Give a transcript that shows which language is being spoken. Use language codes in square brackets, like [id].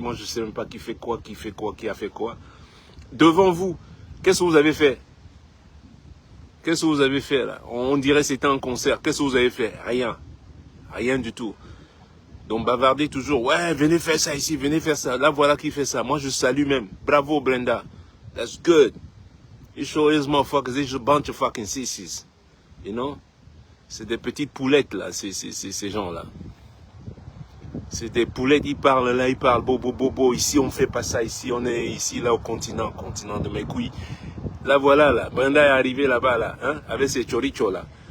[fr] Moi, je sais même pas qui fait quoi, qui a fait quoi. Devant vous, qu'est-ce que vous avez fait? Qu'est-ce que vous avez fait là? On dirait que c'était un concert. Qu'est-ce que vous avez fait? Rien. Rien du tout. Donc bavardez toujours. Ouais, venez faire ça ici, venez faire ça. Là, voilà qui fait ça. Moi, je salue même. [en] Bravo, Brenda. That's good. You show these motherfuckers, they're a bunch of fucking sissies. You know? [fr] C'est des petites poulettes là, ces gens-là. C'est des poulettes, ils parlent là, ils parlent bobo bobo. Ici, on fait pas ça. Ici, on est ici, là, au continent de mes couilles. Là, voilà, là. Brenda est arrivée là-bas, là, hein, avec ses chorichos, là.